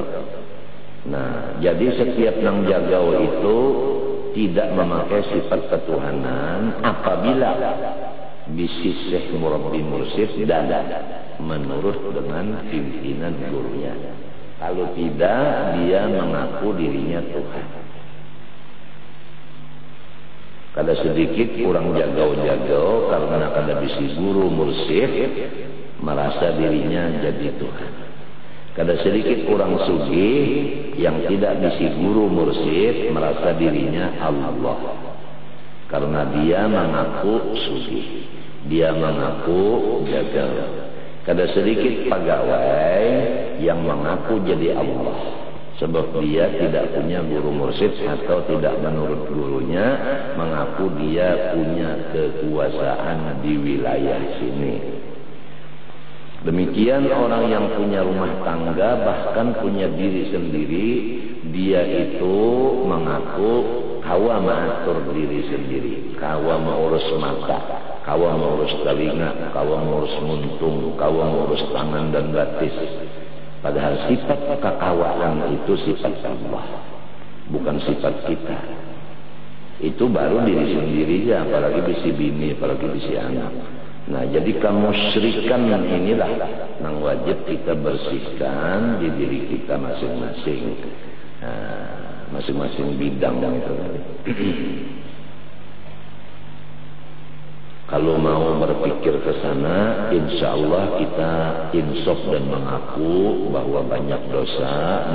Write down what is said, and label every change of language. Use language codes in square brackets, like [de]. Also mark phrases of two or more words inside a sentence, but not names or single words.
[id] Nah, jadi setiap nang jagau itu tidak memakai sifat ketuhanan apabila bisnis Syekh Murabbi Mursyid dan menurut dengan pimpinan gurunya. Kalau tidak, dia mengaku dirinya Tuhan. [bjn] Kada sedikit kurang jagau-jagau karena kada bisi guru mursyid merasa dirinya jadi Tuhan. Kada sedikit kurang sugih yang tidak bisi guru mursyid merasa dirinya Allah. [id] Karena dia mengaku sugih, dia mengaku jagau. [bjn] Kada sedikit pegawai yang mengaku jadi Allah. [id] Sebab dia tidak punya guru mursyid atau tidak menurut gurunya mengaku dia punya kekuasaan di wilayah sini. Demikian orang yang punya rumah tangga bahkan punya diri sendiri, dia itu mengaku [bjn] kawa mengatur diri sendiri, kawa mengurus mata, kawa mengurus telinga, kawa mengurus muntung, kawa mengurus tangan dan batis. [id] Padahal sifat kekawaan itu sifat Allah, bukan sifat kita. Itu baru diri sendiri ya, [bjn] apalagi bisi bini, apalagi bisi anak. [id] Nah, jadi kemusyrikan inilah yang wajib kita bersihkan di diri kita masing-masing. Nah, masing-masing bidang itu. Kalau mau berpikir ke sana, [ar] insya Allah [id] kita insaf dan mengaku bahwa banyak dosa.